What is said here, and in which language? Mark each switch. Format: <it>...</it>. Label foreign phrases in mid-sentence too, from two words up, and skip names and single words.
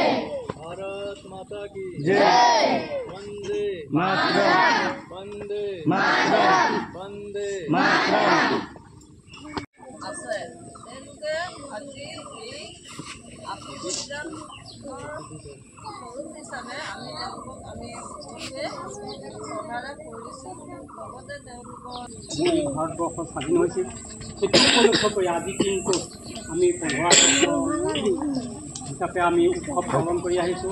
<hi>भारत माता की जय। वंदे मातरम। वंदे मातरम। वंदे मातरम।</hi> <as>আছে তেওঁলোকে আজি এই আত্মবিশ্বাস স্বৰূপ হিচাপে আমি তেওঁলোকক আমি শ্ৰদ্ধাৰে কৰিছোঁ। লগতে তেওঁলোকৰ ভাৰতবৰ্ষ স্বাধীন হৈছিল সেইটো উপলক্ষ কৰি আজি দিনটো আমি 15 আগষ্ট হিচাপে আমি উৎসৱ পালন কৰি আহিছোঁ।</as>